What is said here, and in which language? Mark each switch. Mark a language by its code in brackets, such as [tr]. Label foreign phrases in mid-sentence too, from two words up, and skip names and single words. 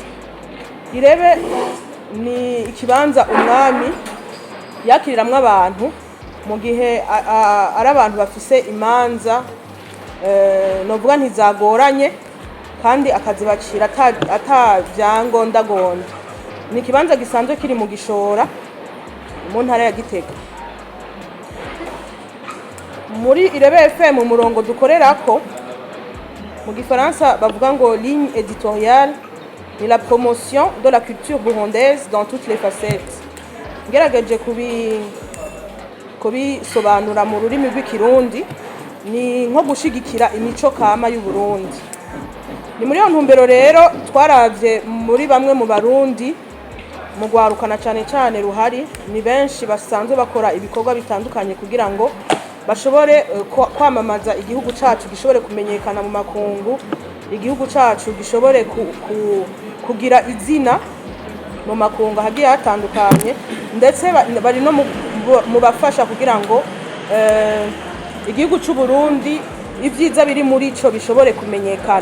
[rn] Irebe ni ikibanza umwami yakiriramwe abantu mu gihe ari abantu bafise imanza novuga ntizagoranye kandi akazibacira atavyangondagonda. Ni kibanza gisanzwe kiri mu Gishora mu ntara ya Gitega. Muri Irebe FM umurongo dukorerako mu Gifaransa bavuga ngo [fr] ligne éditoriale [rn] ni [fr] la promotion de la culture burundaise dans toutes les facettes. [rn] Ngerageje kubisobanura mu rurimi rw'ikirundi ni nko gushigikira imico kama y'u Burundi. Ni muri iyo ntumbero rero twaravye muri bamwe mu barundi mu gwarukana cyane ruhari ni benshi basanzwe bakora ibikorwa bitandukanye kugira ngo bashobore kwamamaza igihugu cacu gishobore kumenyekana mu makungu, igihugu cacu gishobore kugira izina mu makungu hagiye hatandukanye, ndetse bari no mu bafasha kugira ngo igihugu cy'u Burundi ibyiza biri muri ico bishobore kumenyekana.